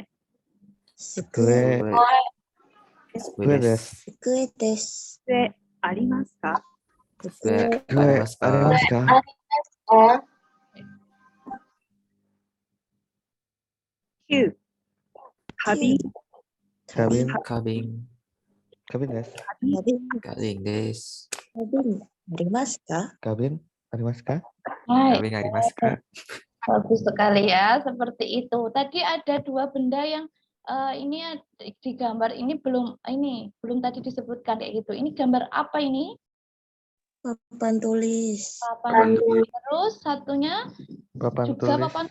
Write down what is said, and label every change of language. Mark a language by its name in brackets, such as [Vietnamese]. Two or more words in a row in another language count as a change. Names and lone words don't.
[Japanese] くえ。くえです. 机です。机ありますか？ Kue Kue ありますか? ありますか? 9、花瓶。 Kabin. Kabin. 花瓶です. 花瓶です. 花瓶ありますか? 花瓶ありますか? Hai. 花瓶ありますか? [Indonesian] Bagus sekali ya, seperti itu. Tadi ada 2 benda yang ini di gambar ini belum tadi disebutkan kayak gitu. Ini gambar apa ini? Papan tulis. Papan tulis. Terus satunya Papan juga tulis. papan.